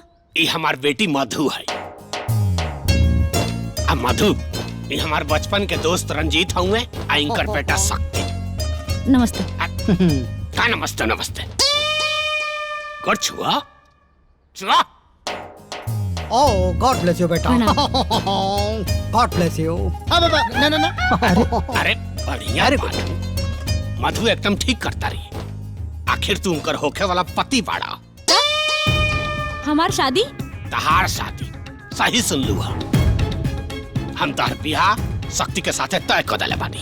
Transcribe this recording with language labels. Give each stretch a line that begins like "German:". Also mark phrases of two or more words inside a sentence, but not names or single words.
Bhojpuri: ये हमार बेटी मधु है। अब मधु, ये हमार बचपन के दोस्त रंजीत हुए, इनकर बेटा शक्ति। नमस्ते। का नमस्ते नमस्ते। कर छुआ छुआ।
English: Oh God bless you बेटा. God bless you।
Bhojpuri: ना ना ना। अरे बढ़िया मधु एकदम ठीक करता रही। आखिर तू उनकर होके वाला पति बाड़ा। हमार शादी? तहार शादी सही सुन लू। हम तोहर बियाह शक्ति के साथे तय कर देले बानी।